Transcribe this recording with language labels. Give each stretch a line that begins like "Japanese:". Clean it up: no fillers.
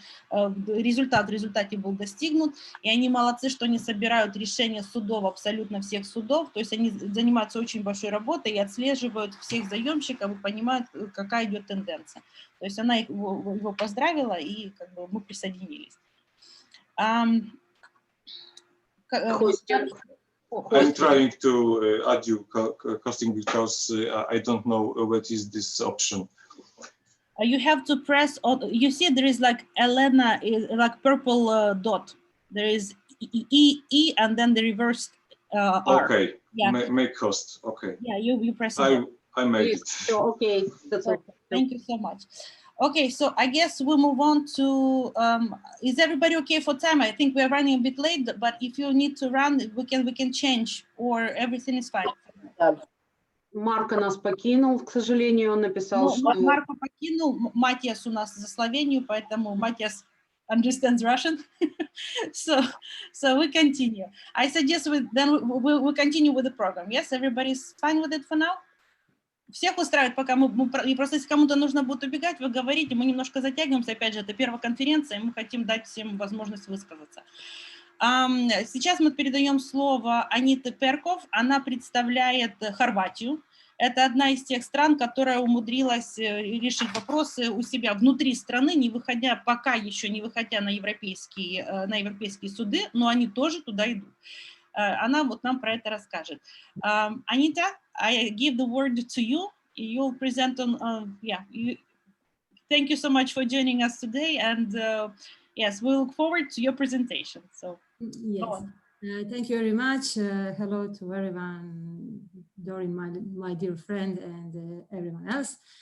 Russian: результат в результате был достигнут, и они молодцы, что они собирают решения судов, абсолютно всех судов, то есть они занимаются очень большой работой, и отслеживают всех заемщиков и понимают, какая идет тенденция. То есть она его поздравила, и как бы мы присоединились.
English: I'm trying to add you costing because I don't know what is this option. You have to press, you see there is like Elena, like purple dot. There is E and then the reverse R. Okay. Yeah. Make host. Okay. Yeah, you press it. I made it. Okay, that's all. Thank you so much. Okay, so I guess we'll move on to, is everybody okay for time? I think we're running a bit late, but if you need to run, we can change, or everything is fine.
Russian: Марко нас покинул, к сожалению, он написал, что... Марко покинул, Матиас у нас за Словению, поэтому Матиас
English: understands Russian. so we continue. I suggest we'll continue with the program. Yes, everybody's fine with it for now?
Russian: Всех устраивает, пока и просто если кому-то нужно будет убегать, вы говорите, мы немножко затягиваемся, опять же, это первая конференция, и мы хотим дать всем возможность высказаться. Сейчас мы передаем слово Аните Перков, она представляет Хорватию. Это одна из тех стран, которая умудрилась решить вопросы у себя внутри страны, не выходя, пока еще не выходя на европейские суды, но они тоже туда идут. Она вот нам про это расскажет.
English: Anita, I give the word to you. You'll present on, thank you so much for joining us today. And yes, we look forward to your presentation. So, yes. Thank you very much. Hello to everyone, Dorin, my dear friend, and everyone else.